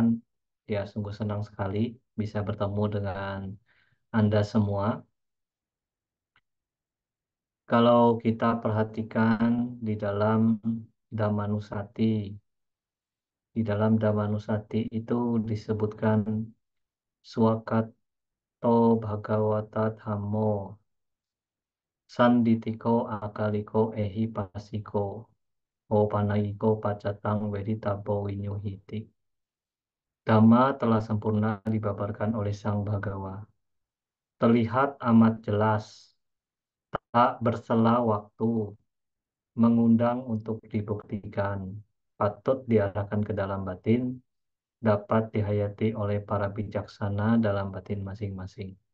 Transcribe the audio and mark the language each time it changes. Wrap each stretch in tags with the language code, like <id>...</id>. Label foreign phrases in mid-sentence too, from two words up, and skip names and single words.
<id>Ya, sungguh senang sekali bisa bertemu dengan Anda semua. Kalau kita perhatikan Dhammanusati, di dalam Dhammanusati itu disebutkan</id> <pi>Swakato Bhagavata Dhammo, Sanditiko Akaliko Ehi Pasiko, Opanayiko Pacatang Weditabo Winyuhiti.</pi> <id>Dhamma telah sempurna dibabarkan oleh Sang Bhagawa. Terlihat amat jelas, tak bersela waktu, mengundang untuk dibuktikan, patut diarahkan ke dalam batin, dapat dihayati oleh para bijaksana dalam batin masing-masing.</id>